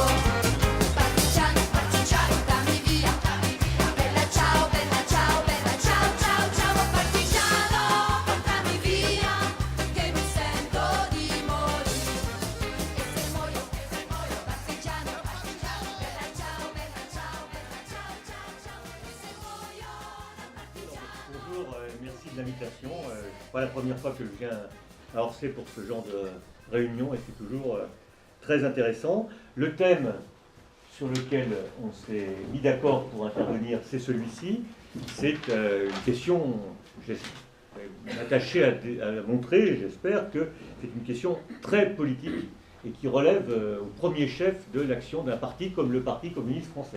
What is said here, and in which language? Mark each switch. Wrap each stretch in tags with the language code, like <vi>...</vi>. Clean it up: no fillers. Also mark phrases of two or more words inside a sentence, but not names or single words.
<it>Partigiano, partigiano, dammi via, bella ciao, ciao, ciao, ciao. Partigiano, portami via, che mi sento di morire. E se muoio, partigiano, bella ciao, ciao, ciao, ciao. E se muoio, partigiano.</it> <fr>Bonjour, merci de l'invitation. C'est pas la première fois que je viens à Orsay pour ce genre de réunion et c'est toujours très intéressant. Le thème sur lequel on s'est mis d'accord pour intervenir, c'est celui-ci. C'est une question, je vais m'attacher à montrer, j'espère, que c'est une question très politique et qui relève au premier chef de l'action d'un parti comme le Parti communiste français.</fr>